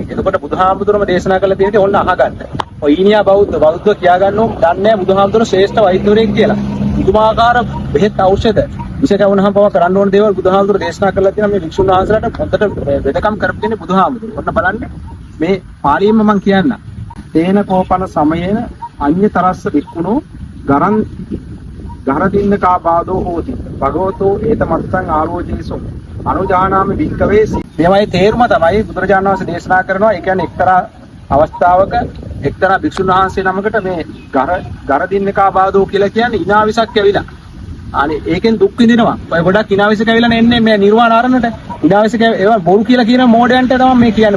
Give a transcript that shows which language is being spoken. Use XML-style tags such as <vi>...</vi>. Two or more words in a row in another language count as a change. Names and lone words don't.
<si>එතකොට බුදුහාමුදුරුවෝම දේශනා කළ තියෙන්නේ ඕන්න අහගන්න. ඔය ඊනියා බෞද්ධ කියා ගන්නෝ දන්නේ නැහැ බුදුහාමුදුරුවෝ ශ්‍රේෂ්ඨ වෛද්‍යවරයෙක් කියලා. පුදුමාකාර බෙහෙත් ඖෂධ විශේෂ කවුනහම පව කරන්න ඕන දේවල් බුදුහාමුදුරුවෝ දේශනා කළා තියෙනවා මේ භික්ෂුන් වහන්සේලාට හොඳට වෙදකම් කරපු දෙන්නේ බුදුහාමුදුරුවෝ. ඔන්න බලන්න මේ පාළියෙම මම කියන්න.</si> <pi>තේන කෝපන සමයේන අඤ්‍යතරස්ස වික්කුණෝ ගරදින්න කාබාදෝ හෝති. භගවතෝ ඒතමත්තං ආරෝචේසෝ අනුජානාමි වික්කවේ.</pi> <si>මේවයි තේරුම තමයි බුදුරජාණන් වහන්සේ දේශනා කරනවා. ඒ කියන්නේ එක්තරා අවස්ථාවක එක්තරා භික්ෂුන් වහන්සේ නමකට මේ</si> <pi>ගරදින්න කාබාදෝ</pi> <si>කියලා කියන්නේ ඉනාවිසක් ඇවිලා. අනේ ඒකෙන් දුක් විඳිනවා. ඔය ගොඩක් ඉනාවිසක ඇවිල්ලා එන්නේ මේ නිර්වාණ ආරණයට. ඉනාවිසක ඒවා බොරු කියලා කියන මෝඩයන්ට තමයි මේ කියන්නේ.</si>